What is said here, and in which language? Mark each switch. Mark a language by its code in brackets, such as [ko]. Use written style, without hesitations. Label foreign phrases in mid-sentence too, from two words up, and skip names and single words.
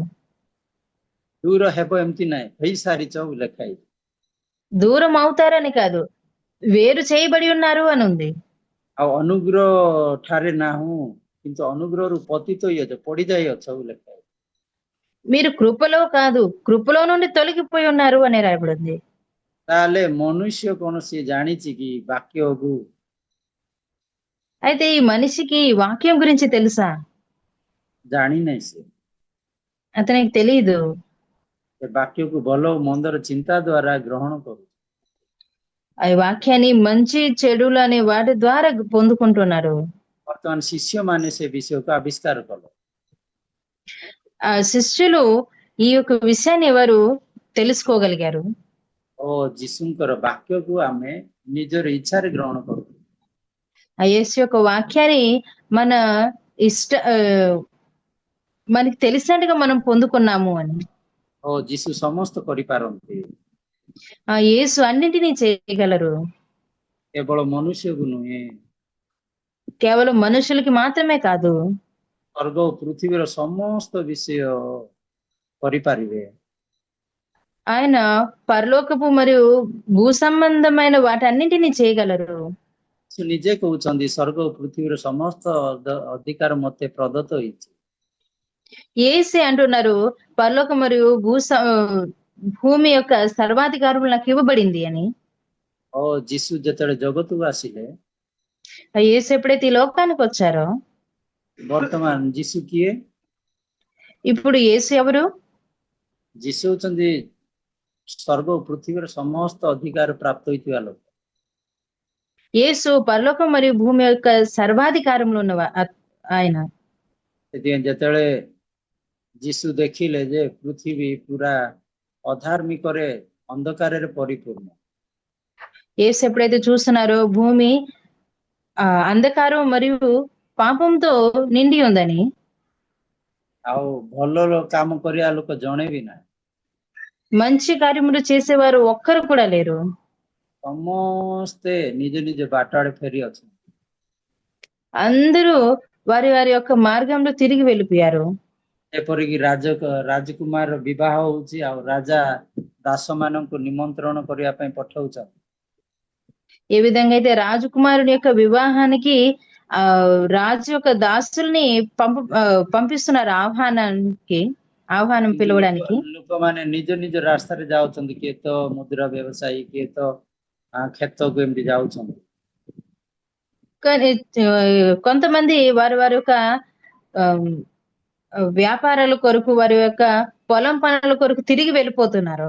[or] ଦୂର ହେବ ଏମିତି ନାହିଁ, ହେଇସାରିଛ ଲେଖା ହେଇଛି। [te] దూరం అవుతారని కాదు, వేరు చేయబడి ఉన్నారు అని ఉంది. [or] ଆଉ ଅନୁଗ୍ରହ ଠାରେ ନାହୁଁ, କିନ୍ତୁ ଅନୁଗ୍ରହରୁ ପତିତ ହେଇଅଛ, ପଡିଯାଇଅଛ ଲେଖା ହେଇଛି। [te] మీరు కృపలో కాదు, కృపలో నుండి తొలగిపోయి ఉన్నారు అని రాయబడింది. [or] ତାହେଲେ ମନୁଷ୍ୟ କଣ ସିଏ ଜାଣିଛି କି ବାକ୍ୟକୁ? [te] అయితే ఈ మనిషికి ఈ వాక్యం గురించి తెలుసా? [or] ଜାଣିନାହିଁ ସେ। [te] అతనికి తెలియదు. [or] ଏ ବାକ୍ୟକୁ ଭଲ ଓ ମନ୍ଦର ଚିନ୍ତା ଦ୍ୱାରା ଗ୍ରହଣ କରୁ। [te] ఆ వాక్యాన్ని మంచి చెడులు అనే వాటి ద్వారా పొందుకుంటున్నారు. [or] ବର୍ତ୍ତମାନ ଶିଷ୍ୟମାନେ ସେ ବିଷୟକୁ ଆବିଷ୍କାର କଲେ। [te] ఆ శిష్యులు ఈ యొక్క విషయాన్ని ఎవరు తెలుసుకోగలిగారు? [or] ଓ ଯୀଶୁଙ୍କର ବାକ୍ୟକୁ ଆମେ ନିଜର ଇଚ୍ଛାରେ ଗ୍ରହଣ କରୁ। [te] ఆ యేసు యొక్క వాక్యాన్ని మన ఇష్ట మనకి తెలిసినట్టుగా మనం పొందుకున్నాము అని. [or] ଓ ଯୀଶୁ ସମସ୍ତ କରିପାରନ୍ତି, [te] ఆ యేసు అన్నింటినీ చేయగలరు, [or] କେବଳ ମନୁଷ୍ୟକୁ ନୁହେଁ, [te] కేవలం మనుషులకి మాత్రమే కాదు, [or] ସ୍ୱର୍ଗ ଓ ପୃଥିବୀର ସମସ୍ତ ବିଷୟ କରିପାରିବେ। [te] ఆయన పరలోకపు మరియు భూ సంబంధమైన వాటన్నింటినీ చేయగలరు. [or] ସେ ନିଜେ କହୁଛନ୍ତି ସ୍ୱର୍ଗ ଓ ପୃଥିବୀର ସମସ୍ତ ଅଧିକାର ମତେ ପ୍ରଦତ୍ତ ହେଇଛି। [te] యేసే అంటున్నారు పరలోక మరియు భూమి యొక్క సర్వాధికారములు నాకు ఇవ్వబడింది అని. [or] ଓ ଯୀଶୁ ଯେତେବେଳେ ଜଗତକୁ ଆସିଲେ, [te] ఆ యేసు ఎప్పుడైతే ఈ లోకానికి వచ్చారో, [or] ବର୍ତ୍ତମାନ ଯୀଶୁ କିଏ? [te] ఇప్పుడు యేసు ఎవరు? [or] ଯୀଶୁ ହଉଛନ୍ତି ସ୍ୱର୍ଗ ଓ ପୃଥିବୀର ସମସ୍ତ ଅଧିକାର ପ୍ରାପ୍ତ ହୋଇଥିବା ଲୋକ। [te] యేసు పరలోకం మరియు భూమి యొక్క సర్వాధికారంలో ఉన్న ఆయన. [or] ସେଥିପାଇଁ ଯେତେବେଳେ ଯୀଶୁ ଦେଖିଲେ ଯେ ପୃଥିବୀ ପୁରା ଅଧାର୍ମିକରେ ଅନ୍ଧକାରରେ ପରିପୂର୍ଣ୍ଣ, [te] యేసు ఎప్పుడైతే చూస్తున్నారో భూమి అంధకారం మరియు పాపంతో నిండి ఉందని, [or] ଆଉ ଭଲ କାମ କରିବା ଲୋକ ଜଣେ ବି ନାହିଁ, [te] మంచి కార్యములు చేసేవారు ఒక్కరు కూడా లేరు, [or] ସମସ୍ତେ ନିଜ ନିଜ ବାଟ ଆଡେ ଫେରି ଅଛନ୍ତି। [te] అందరూ వారి వారి యొక్క మార్గంలో తిరిగి వెళ్ళిపోయారు. [or] ଏପରିକି ରାଜକୁମାର ବିବାହ ହଉଛି, ଆଉ ରାଜା ଦାସ ମାନଙ୍କୁ ନିମନ୍ତ୍ରଣ କରିବା ପାଇଁ ପଠଉଛନ୍ତି। [te] ఏ విధంగా అయితే రాజకుమారుని యొక్క వివాహానికి రాజు యొక్క దాసుల్ని పంపిస్తున్నారు ఆహ్వానం పిలవడానికి. [or] ଲୋକମାନେ ନିଜ ନିଜ ରାସ୍ତାରେ ଯାଉଛନ୍ତି, କିଏ ତ ମୁଦ୍ରା ବ୍ୟବସାୟୀ, କିଏ ତ କ୍ଷେତକୁ ଏମିତି ଯାଉଛନ୍ତି। [te] కానీ కొంతమంది వారి వారి యొక్క వ్యాపారాల కొరకు, వారి యొక్క పొలం పనుల కొరకు తిరిగి వెళ్ళిపోతున్నారు.